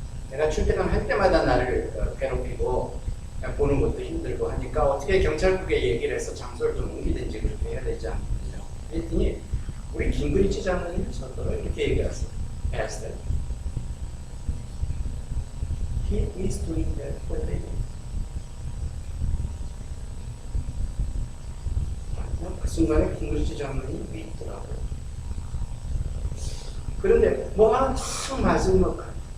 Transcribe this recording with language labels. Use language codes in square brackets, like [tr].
[ko] 내가 출퇴근할 때마다 나를 괴롭히고 보는 것도 힘들고 하니까 어떻게 경찰국에 얘기를 해서 장소를 좀 옮기든지 그렇게 해야 되지 않느냐. 그랬더니 우리 깅그리치 장로님 저더러 이렇게 얘기했어요. [en] Pastor, he is doing that for a living. [ko] 그 순간에 깅그리치 장로님이 믿더라고요. 그런데 뭐 하나 탁 맞은 것 같아요.